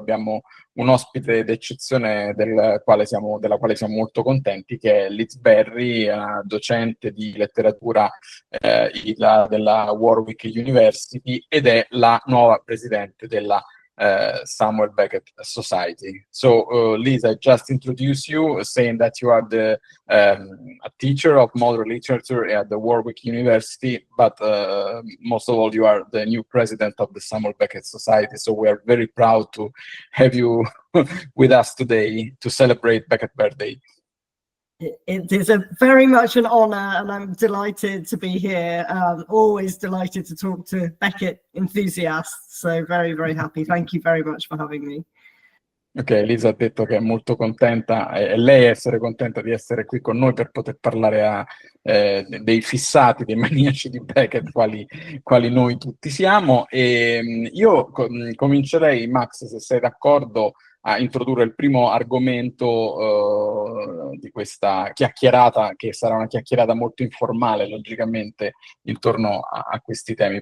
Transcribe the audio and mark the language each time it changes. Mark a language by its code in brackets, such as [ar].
[it] Abbiamo un ospite d'eccezione della quale siamo molto contenti, che è Liz Berry, docente di letteratura della Warwick University, ed è la nuova presidente della Samuel Beckett Society. [en] So, Liz, I just introduced you, saying that you are a teacher of modern literature at the Warwick University, but most of all, you are the new president of the Samuel Beckett Society. So we are very proud to have you with us today to celebrate Beckett's birthday. It is very much an honor, and I'm delighted to be here. Always delighted to talk to Beckett enthusiasts. So very, very happy. Thank you very much for having me. [it] Ok, Lisa ha detto che è molto contenta, e lei essere contenta di essere qui con noi per poter parlare dei fissati, dei maniaci di Beckett, quali noi tutti siamo. E io comincerei, Max, se sei d'accordo, a introdurre il primo argomento di questa chiacchierata, che sarà una chiacchierata molto informale, logicamente, intorno a questi temi.